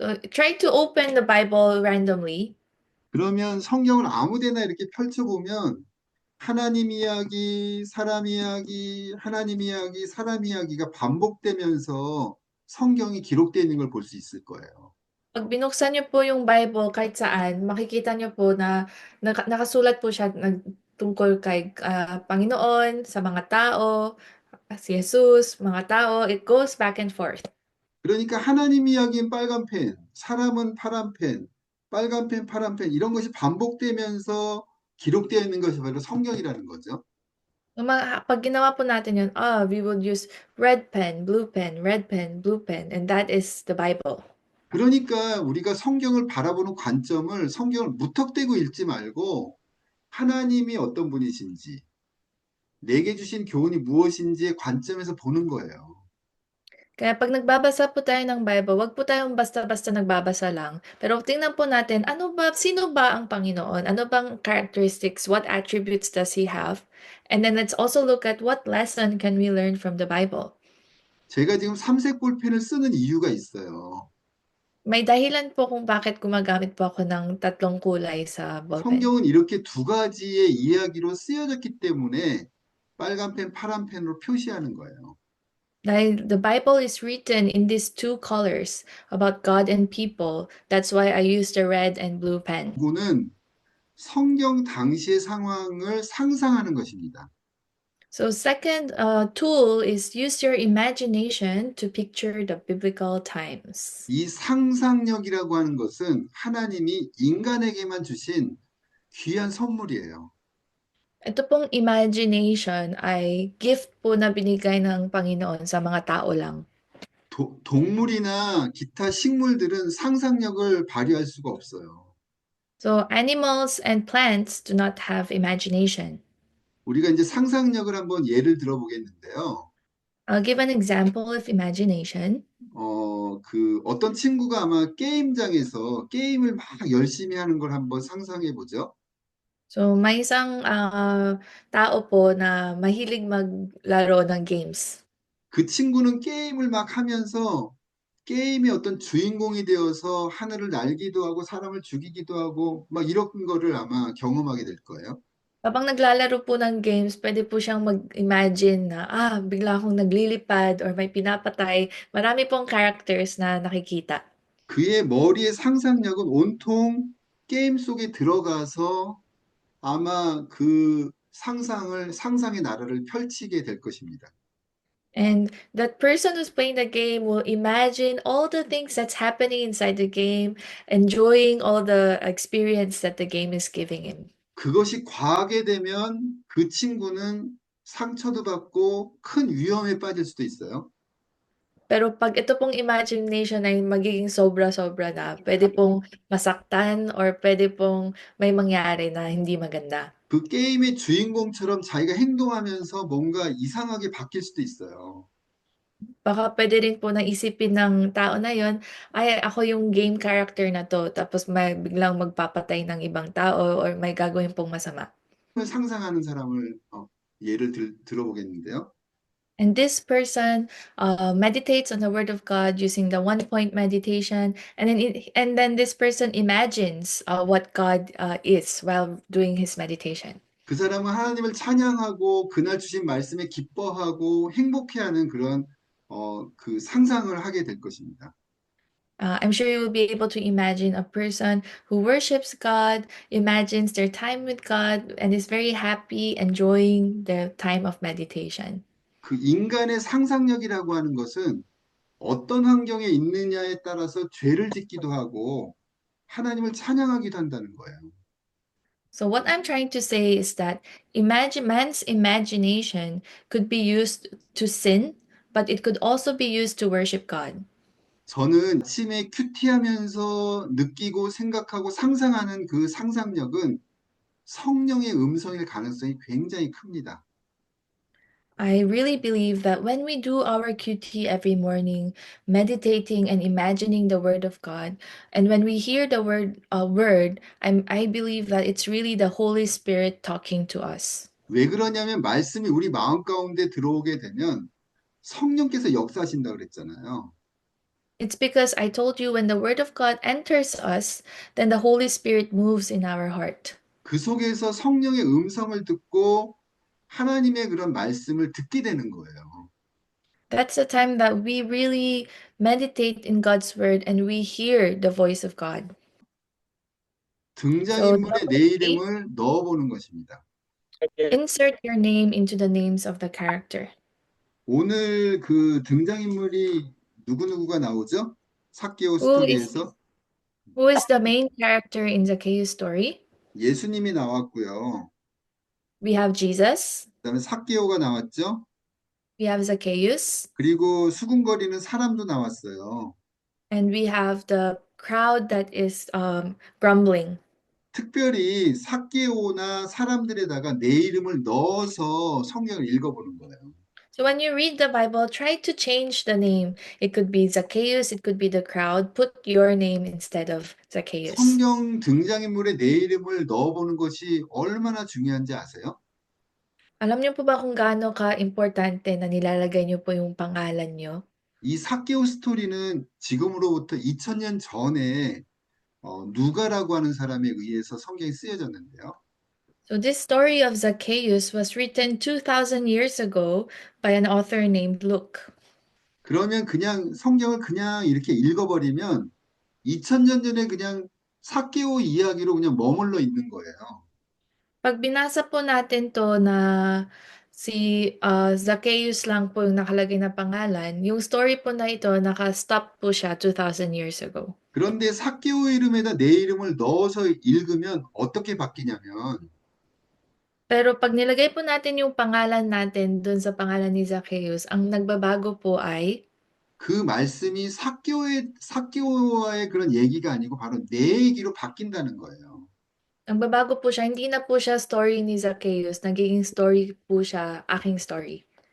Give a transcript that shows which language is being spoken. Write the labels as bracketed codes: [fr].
[en] Try to open the Bible randomly. [ko] 그러면 성경을 아무데나 이렇게 펼쳐보면 하나님 이야기, 사람 이야기, 하나님 이야기, 사람 이야기가 반복되면서 성경이 기록되어 있는 걸 볼 수 있을 거예요. [tl] Pag binuksan niyo po yung Bible kahit saan, makikita niyo po na nakasulat po siya tungkol kay Panginoon, sa mga tao, si Jesus, mga tao. [en] It goes back and forth. [ko] 그러니까 하나님 이야기는 빨간 펜, 사람은 파란 펜, 빨간 펜, 파란 펜 이런 것이 반복되면서 기록되어 있는 것이 바로 성경이라는 거죠. [tl] Pag ginawa po natin yun, [en] we would use red pen, blue pen, red pen, blue pen, and that is the Bible. [ko] 그러니까 우리가 성경을 바라보는 관점을 성경을 무턱대고 읽지 말고 하나님이 어떤 분이신지, 내게 주신 교훈이 무엇인지의 관점에서 보는 거예요. [tl] Kaya pag nagbabasa po tayo ng Bible, wag po tayong basta-basta nagbabasa lang. Pero tingnan po natin, sino ba ang Panginoon? Ano bang characteristics? [en] What attributes does He have? And then let's also look at what lesson can we learn from the Bible. [ko] 제가 지금 삼색 볼펜을 쓰는 이유가 있어요. [tl] May dahilan po kung bakit gumagamit po ako ng tatlong kulay sa ballpen. [ko] 성경은 이렇게 두 가지의 이야기로 쓰여졌기 때문에 빨간 펜, 파란 펜으로 표시하는 거예요. [en] Dahil the Bible is written in these two colors about God and people. That's why I use the red and blue pen. [ko] 도구는 성경 당시의 상황을 상상하는 것입니다. [en] So second tool is use your imagination to picture the biblical times. [ko] 이 상상력이라고 하는 것은 하나님이 인간에게만 주신 귀한 선물이에요. [tl] Ito pong imagination ay gift po na binigay ng Panginoon sa mga tao lang. [ko] 동물이나 기타 식물들은 상상력을 발휘할 수가 없어요. [en] So animals and plants do not have imagination. [ko] 우리가 이제 상상력을 한번 예를 들어보겠는데요. [en] I'll give an example of imagination. [ko] 어떤 친구가 아마 게임장에서 게임을 막 열심히 하는 걸 한번 상상해 보죠. [tl] So may isang tao po na mahilig maglaro ng games. [ko] 그 친구는 게임을 막 하면서 게임의 어떤 주인공이 되어서 하늘을 날기도 하고 사람을 죽이기도 하고 막 이런 거를 아마 경험하게 될 거예요. [tl] Habang naglalaro po ng games, pwede po siyang mag-imagine na, bigla akong naglilipad or may pinapatay. Marami pong characters na nakikita. [ko] 그의 머리의 상상력은 온통 게임 속에 들어가서 아마 그 상상의 나라를 펼치게 될 것입니다. [en] And that person who's playing the game will imagine all the things that's happening inside the game, enjoying all the experience that the game is giving him. [ko] 그것이 과하게 되면 그 친구는 상처도 받고 큰 위험에 빠질 수도 있어요. [tl] Pero pag ito pong imagination ay magiging sobra-sobra na, pwede pong masaktan or pwede pong may mangyari na hindi maganda. [ko] 그 게임의 주인공처럼 자기가 행동하면서 뭔가 이상하게 바뀔 수도 있어요. [tl] Baka pwede rin po na isipin ng tao na yon, ay ako yung game character na to, tapos biglang magpapatay ng ibang tao or may gagawin pong masama. [ko] 상상하는 사람을 예를 들어보겠는데요. [en] And this person meditates on the word of God using the 1 point meditation, and then this person imagines what God is while doing his meditation. [ko] 그 사람은 하나님을 찬양하고 그날 주신 말씀에 기뻐하고 행복해하는 그런 그 상상을 하게 될 것입니다. [en] I'm sure you will be able to imagine a person who worships God, imagines their time with God, and is very happy enjoying the time of meditation. [ko] 그 인간의 상상력이라고 하는 것은 어떤 환경에 있느냐에 따라서 죄를 짓기도 하고 하나님을 찬양하기도 한다는 거예요. [en] So what I'm trying to say is that man's imagination could be used to sin, but it could also be used to worship God. [ko] 저는 아침에 큐티하면서 느끼고 생각하고 상상하는 그 상상력은 성령의 음성일 가능성이 굉장히 큽니다. [en] I really believe that when we do our QT every morning, meditating and imagining the word of God, and when we hear the word, I believe that it's really the Holy Spirit talking to us. [ko] 왜 그러냐면 말씀이 우리 마음 가운데 들어오게 되면 성령께서 역사하신다고 그랬잖아요. [en] It's because I told you when the word of God enters us, then the Holy Spirit moves in our heart. [ko] 그 속에서 성령의 음성을 듣고 하나님의 그런 말씀을 듣게 되는 거예요. [en] That's the time that we really meditate in God's word and we hear the voice of God. [ko] 등장인물에 내 이름을 넣어보는 것입니다. [en] Insert your name into the names of the character. [ko] 오늘 그 등장인물이 누구누구가 나오죠? 삭개오 [en] Who is [ko] 스토리에서 [en] Who is the main character in Zacchaeus' story? [ko] 예수님이 나왔고요. [en] We have Jesus, [ko] 그다음에 삭개오가 나왔죠. [en] we have Zacchaeus, [ko] 그리고 수군거리는 사람도 나왔어요. [en] and we have the crowd that is grumbling. [ko] 특별히 삭개오나 사람들에다가 내 이름을 넣어서 성경을 읽어보는 거예요. [en] So when you read the Bible, try to change the name. It could be Zacchaeus, it could be the crowd. Put your name instead of Zacchaeus. [ko] 성경 등장인물에 내 이름을 넣어보는 것이 얼마나 중요한지 아세요? [tl] Alam niyo po ba kung gaano ka-importante na nilalagay niyo po yung pangalan niyo? [ko] 이 삭개오 스토리는 지금으로부터 2000년 전에 누가라고 하는 사람에 의해서 성경이 쓰여졌는데요. [en] So this story of Zacchaeus was written 2,000 years ago by an author named Luke. [ko] 그러면 그냥 성경을 그냥 이렇게 읽어버리면 2000년 전에 그냥 삭개오 이야기로 그냥 머물러 있는 거예요. [tl] Pag binasa po natin to na si Zacchaeus lang po yung nakalagay na pangalan, yung story po na ito, naka-stop po siya 2,000 years ago. [ko] 그런데 삭개오 이름에다 내 이름을 넣어서 읽으면 어떻게 바뀌냐면 [tl] Pero pag nilagay po natin yung pangalan natin dun sa pangalan ni Zacchaeus, ang nagbabago po ay [ko] 그 말씀이 삭개오와의 그런 얘기가 아니고 바로 내 얘기로 바뀐다는 거예요. [tl] nagbabago po siya. Hindi na po siya story ni Zacchaeus. Nagiging story po siya, aking story.